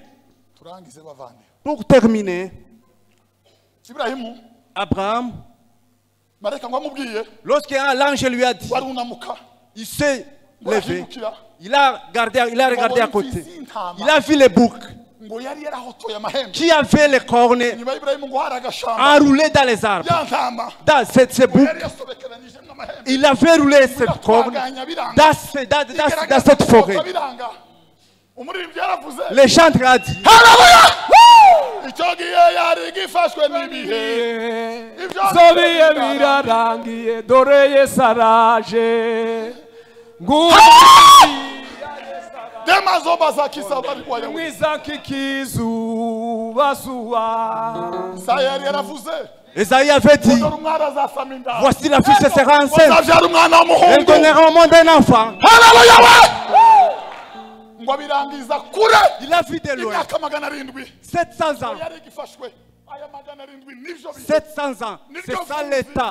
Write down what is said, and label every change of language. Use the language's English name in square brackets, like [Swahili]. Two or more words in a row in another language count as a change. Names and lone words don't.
[French] Pour terminer, Abraham, lorsque l'ange lui a dit, il s'est levé, il a regardé à côté, il a vu les boucs qui avaient les cornes enroulées dans les arbres. Dans ces boucs, il avait roulé ces cornes dans cette forêt. Le chanteur a dit, [Kinyarwanda] Zobiye birarangiye dore Yesu araje. Mwiza kikizuba zuba. [French] Esaïe avait dit, voici la fille sera enceinte. Elle donnera au monde un enfant. Il a vu de loin 700 ans. 700 ans. C'est ça l'état.